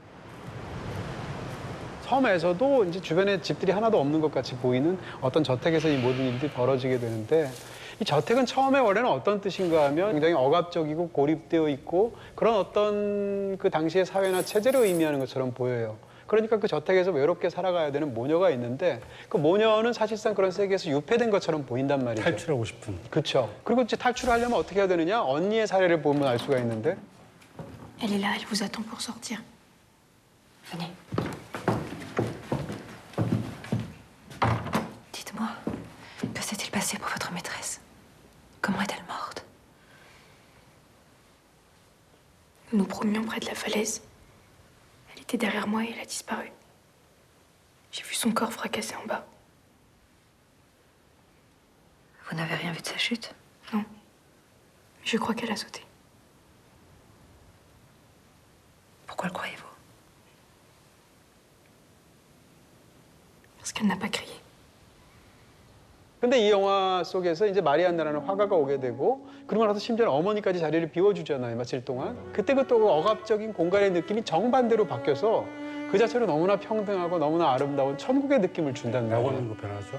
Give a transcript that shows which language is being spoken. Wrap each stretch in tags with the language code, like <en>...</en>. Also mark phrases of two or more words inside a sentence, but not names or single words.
<ko>섬에서도 이제 주변에 집들이 하나도 없는 것 같이 보이는 어떤 저택에서 이 모든 일들이 벌어지게 되는데 이 저택은 처음에 원래는 어떤 뜻인가 하면 굉장히 억압적이고 고립되어 있고 그런 어떤 그 당시의 사회나 체제를 의미하는 것처럼 보여요. 그러니까 그 저택에서 외롭게 살아가야 되는 모녀가 있는데 그 모녀는 사실상 그런 세계에서 유폐된 것처럼 보인단 말이죠. 탈출하고 싶은. 그렇죠. 그리고 이제 탈출을 하려면 어떻게 해야 되느냐? 언니의 사례를 보면 알 수가 있는데</ko> <fr>Elle est là, elle vous attend pour sortir. Venez. Dites-moi, que s'est-il passé pour votre maîtresse? Comment est-elle morte? Nous nous promenions près de la falaise. Elle était derrière moi et elle a disparu. J'ai vu son corps fracassé en bas. Vous n'avez rien vu de sa chute? Non. Mais je crois qu'elle a sauté. Pourquoi le croyez-vous? Parce qu'elle n'a pas crié.</fr> <ko>근데 이 영화 속에서 이제 마리안나라는 화가가 오게 되고 그러고 나서 심지어 어머니까지 자리를 비워주잖아요. 며칠 동안. 그때 그 또 억압적인 공간의 느낌이 정반대로 바뀌어서 그 자체로 너무나 평등하고 너무나 아름다운 천국의 느낌을 준다는 거예요. 낙원으로 변하죠.</ko>